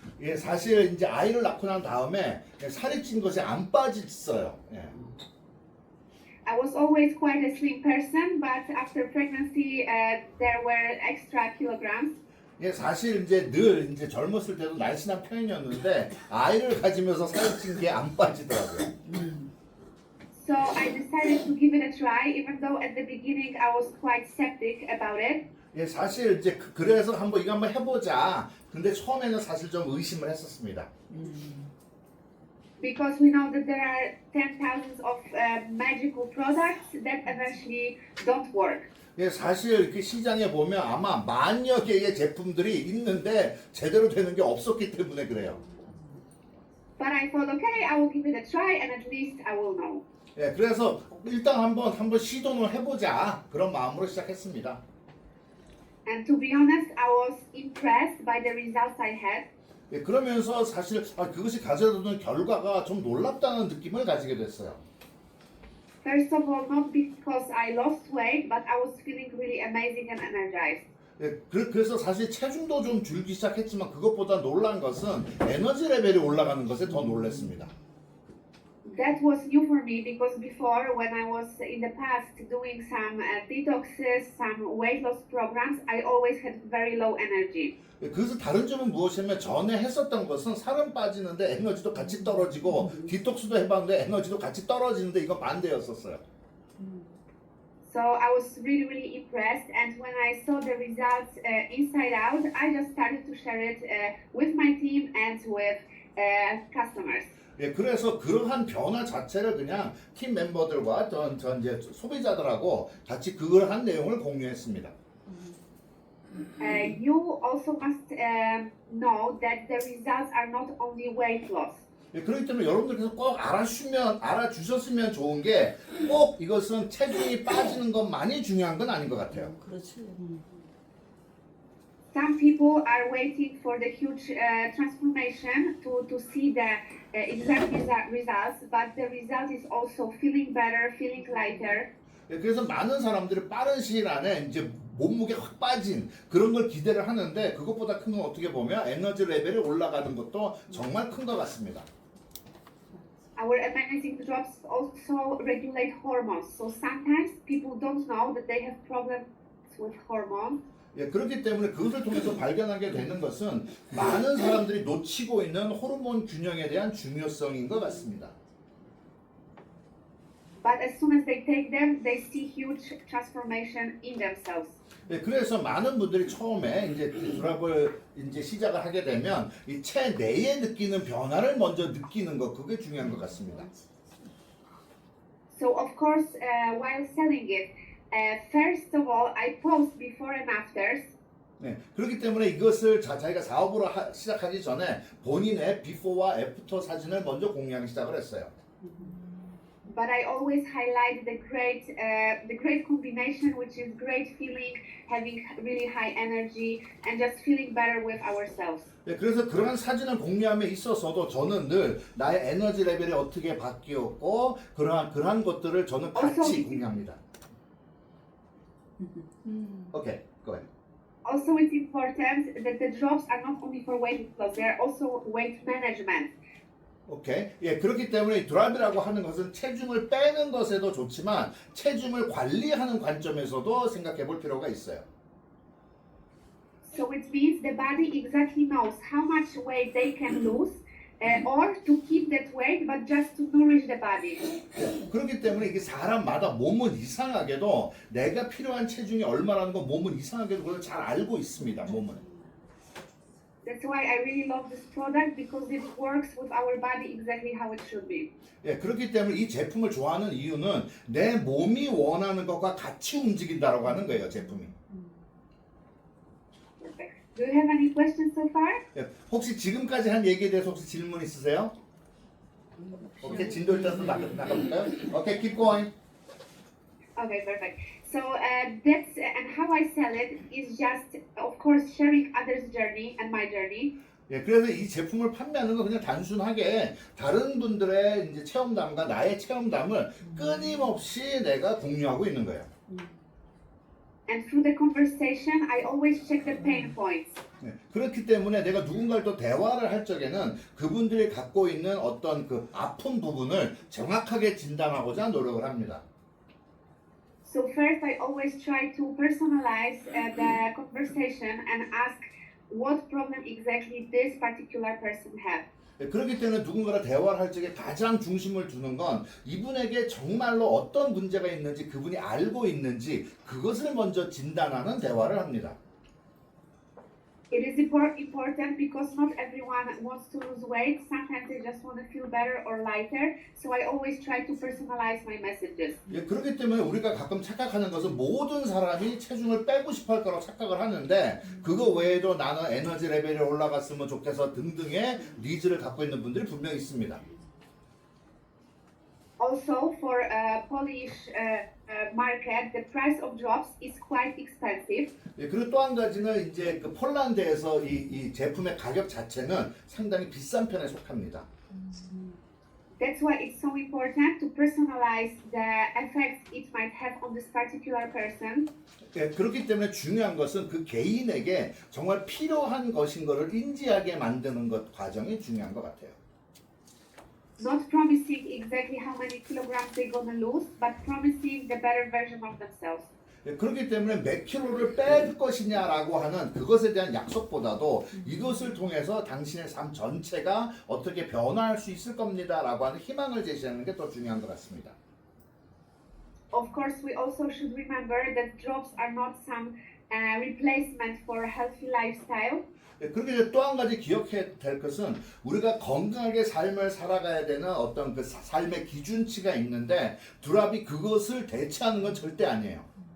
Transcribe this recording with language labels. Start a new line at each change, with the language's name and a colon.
Korean: 예, 사실 이제 아이를 낳고 난 다음에 살이 찐 것이 안 빠졌어요. 예.
English: I was always quite a slim person, but after pregnancy, there were extra kilograms.
Korean: 예, 사실 늘 젊었을 때도 날씬한 편이었는데 아이를 가지면서 살이 찐 게 안 빠지더라고요.
English: So I decided to give it a try, even though at the beginning I was quite skeptic about it.
Korean: 예, 사실 이제 그래서 이거 한번 해보자. 근데 처음에는 사실 좀 의심을 했었습니다.
English: Because we know that there are 10,000s of magical products that eventually don't work.
Korean: 예, 사실 이렇게 시장에 보면 아마 만여 개의 제품들이 있는데 제대로 되는 게 없었기 때문에 그래요.
English: But I thought, okay, I will give it a try and at least I will know.
Korean: 예, 그래서 일단 한번 시도를 해보자 그런 마음으로 시작했습니다.
English: And to be honest, I was impressed by the results I had.
Korean: 예, 그러면서 사실 그것이 가져다주는 결과가 좀 놀랍다는 느낌을 가지게 됐어요.
English: First of all, not because I lost weight, but I was feeling really amazing and energized.
Korean: 예, 그래서 사실 체중도 좀 줄기 시작했지만 그것보다 놀란 것은 에너지 레벨이 올라가는 것에 더 놀랐습니다.
English: That was new for me because before, when I was in the past doing some detoxes, some weight loss programs, I always had very low energy.
Korean: 예, 그래서 다른 점은 무엇이냐면 전에 했었던 것은 살은 빠지는데 에너지도 같이 떨어지고 디톡스도 해봤는데 에너지도 같이 떨어지는데 이거 반대였었어요.
English: So I was really, really impressed. And when I saw the results inside out, I just started to share it with my team and with customers.
Korean: 예, 그래서 그러한 변화 자체를 그냥 팀 멤버들과 전 이제 소비자들하고 같이 그걸 한 내용을 공유했습니다.
English: You also must know that the results are not only weight loss.
Korean: 예, 그렇기 때문에 여러분들께서 꼭 알아주셨으면 좋은 게 꼭 이것은 체중이 빠지는 것만이 중요한 건 아닌 것 같아요. 그렇지.
English: Some people are waiting for the huge transformation to see the exact results, but the result is also feeling better, feeling lighter.
Korean: 예, 그래서 많은 사람들이 빠른 시일 안에 이제 몸무게 확 빠진 그런 걸 기대를 하는데 그것보다 큰 건 어떻게 보면 에너지 레벨이 올라가는 것도 정말 큰 것 같습니다.
English: Our amazing drops also regulate hormones. So sometimes people don't know that they have problems with hormones.
Korean: 예, 그렇기 때문에 그것을 통해서 발견하게 되는 것은 많은 사람들이 놓치고 있는 호르몬 균형에 대한 중요성인 것 같습니다.
English: But as soon as they take them, they see huge transformation in themselves.
Korean: 예, 그래서 많은 분들이 처음에 이제 드랍을 이제 시작을 하게 되면 이 체내에 느끼는 변화를 먼저 느끼는 것 그게 중요한 것 같습니다.
English: So of course, while selling it, first of all, I post before and afters.
Korean: 네, 그렇기 때문에 이것을 자기가 사업으로 시작하기 전에 본인의 비포와 애프터 사진을 먼저 공유하기 시작을 했어요.
English: But I always highlight the great combination, which is great feeling, having really high energy, and just feeling better with ourselves.
Korean: 네, 그래서 그러한 사진을 공유함에 있어서도 저는 늘 나의 에너지 레벨이 어떻게 바뀌었고 그러한 것들을 저는 같이 공유합니다.
English: 오케이, go ahead. Also, it's important that the drops are not only for weight loss; they are also weight management.
Korean: 오케이. 예, 그렇기 때문에 드랍이라고 하는 것은 체중을 빼는 것에도 좋지만 체중을 관리하는 관점에서도 생각해 볼 필요가 있어요.
English: So it means the body exactly knows how much weight they can lose, or to keep that weight, but just to nourish the body.
Korean: 그렇기 때문에 이게 사람마다 몸은 이상하게도 내가 필요한 체중이 얼마라는 거 몸은 이상하게도 그걸 잘 알고 있습니다. 몸은.
English: That's why I really love this product because it works with our body exactly how it should be.
Korean: 예, 그렇기 때문에 이 제품을 좋아하는 이유는 내 몸이 원하는 것과 같이 움직인다라고 하는 거예요, 제품이.
English: Perfect. Do you have any questions so far?
Korean: 예, 혹시 지금까지 한 얘기에 대해서 혹시 질문 있으세요? 오케이, 진도 일단 나가볼까요?
English: 오케이, keep going. Okay, perfect. So that's and how I sell it is just, of course, sharing others' journey and my journey.
Korean: 예, 그래서 이 제품을 판매하는 건 그냥 단순하게 다른 분들의 이제 체험담과 나의 체험담을 끊임없이 내가 공유하고 있는 거예요.
English: And through the conversation, I always check the pain points.
Korean: 네, 그렇기 때문에 내가 누군가를 또 대화를 할 적에는 그분들이 갖고 있는 어떤 그 아픈 부분을 정확하게 진단하고자 노력을 합니다.
English: So first, I always try to personalize the conversation and ask what problem exactly this particular person had.
Korean: 네, 그렇기 때문에 누군가랑 대화를 할 적에 가장 중심을 두는 건 이분에게 정말로 어떤 문제가 있는지 그분이 알고 있는지 그것을 먼저 진단하는 대화를 합니다.
English: It is important because not everyone wants to lose weight. Sometimes they just want to feel better or lighter. So I always try to personalize my messages.
Korean: 예, 그렇기 때문에 우리가 가끔 착각하는 것은 모든 사람이 체중을 빼고 싶어 할 거라고 착각을 하는데 그거 외에도 나는 에너지 레벨이 올라갔으면 좋겠어 등등의 니즈를 갖고 있는 분들이 분명히 있습니다.
English: Also, for Polish market, the price of drops is quite expensive.
Korean: 예, 그리고 또 한 가지는 이제 그 폴란드에서 이 제품의 가격 자체는 상당히 비싼 편에 속합니다.
English: That's why it's so important to personalize the effects it might have on this particular person.
Korean: 예, 그렇기 때문에 중요한 것은 그 개인에게 정말 필요한 것인 것을 인지하게 만드는 것 과정이 중요한 것 같아요.
English: Not promising exactly how many kilograms they're gonna lose, but promising the better version of themselves.
Korean: 예, 그렇기 때문에 몇 킬로를 뺄 것이냐라고 하는 그것에 대한 약속보다도 이것을 통해서 당신의 삶 전체가 어떻게 변화할 수 있을 겁니다라고 하는 희망을 제시하는 게 더 중요한 것 같습니다.
English: Of course, we also should remember that drops are not some replacement for a healthy lifestyle.
Korean: 예, 그렇게 또 한 가지 기억해야 될 것은 우리가 건강하게 삶을 살아가야 되는 어떤 그 삶의 기준치가 있는데 드랍이 그것을 대체하는 건 절대 아니에요.